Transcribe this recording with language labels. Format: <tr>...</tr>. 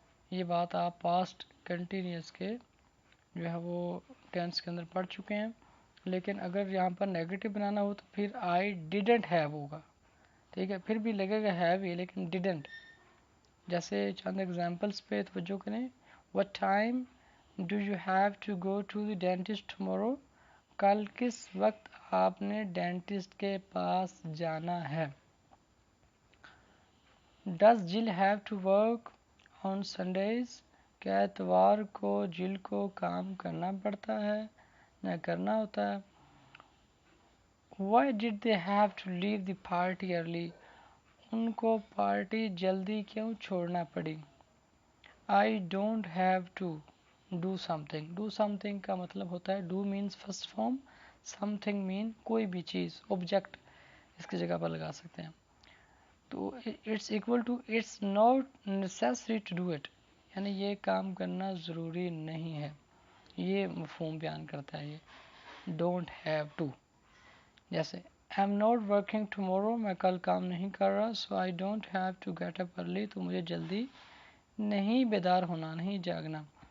<ur>یہ بات آپ پاسٹ کنٹینیوس کے جو ہے وہ ٹینس کے اندر پڑھ چکے ہیں. لیکن اگر یہاں پر نیگیٹو بنانا ہو تو پھر آئی ڈیڈنٹ ہیو ہوگا. ٹھیک ہے, پھر بھی لگے گا ہیو ہی لیکن ڈیڈنٹ. جیسے چند ایگزامپلس پہ توجہ کریں.</ur> <en>What time do you have to go to the dentist tomorrow?</en> <ur>کل کس وقت آپ نے ڈینٹسٹ کے پاس جانا ہے.</ur> <en>Does Jill have to work on Sundays?</en> <ur>کیا اتوار کو جل کو کام کرنا پڑتا ہے نہ کرنا ہوتا ہے.</ur> <en>Why did they have to leave the party early?</en> <ur>ان کو پارٹی جلدی کیوں چھوڑنا پڑی.</ur> <en>I don't have to do something.</en> <ur>Do something کا مطلب ہوتا ہے</ur> <en>do means first form, something mean</en> <ur>کوئی بھی چیز, object اس کی جگہ پر لگا سکتے ہیں.</ur> <en>تو it's equal to it's not necessary to do it.</en> <ur>یعنی یہ کام کرنا ضروری نہیں ہے. یہ مفہوم بیان کرتا ہے یہ don't have to. جیسے</ur> <en>I'm not working tomorrow,</en> <ur>میں کل کام نہیں کر رہا.</ur> <en>So I don't have to get up early,</en> <ur>تو مجھے جلدی نہیں بیدار ہونا، نہیں جاگنا.</ur>